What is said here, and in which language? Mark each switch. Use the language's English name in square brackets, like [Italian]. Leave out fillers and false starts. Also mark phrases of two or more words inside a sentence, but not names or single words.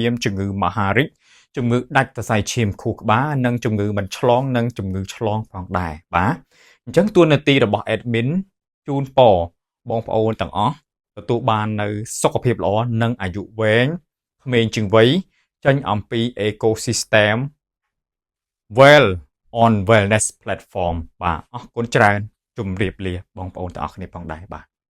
[Khmer] មជំងឺមហារីកជំងឺដាច់សរសៃឈាមខួរក្បាលនិងជំងឺមិនឆ្លងនិងជំងឺឆ្លងផងដែរបាទអញ្ចឹងតួនាទីរបស់ admin ជូនពរបងប្អូនទាំងអស់ទទួលបាននៅសុខភាពល្អនិងអាយុវែងក្មេងជាងវ័យចេញអំពី [English] ecosystem well on wellness platform [Khmer] បាទអរគុណច្រើនជម្រាបលាបងប្អូនទាំងអស់គ្នាផងដែរបាទ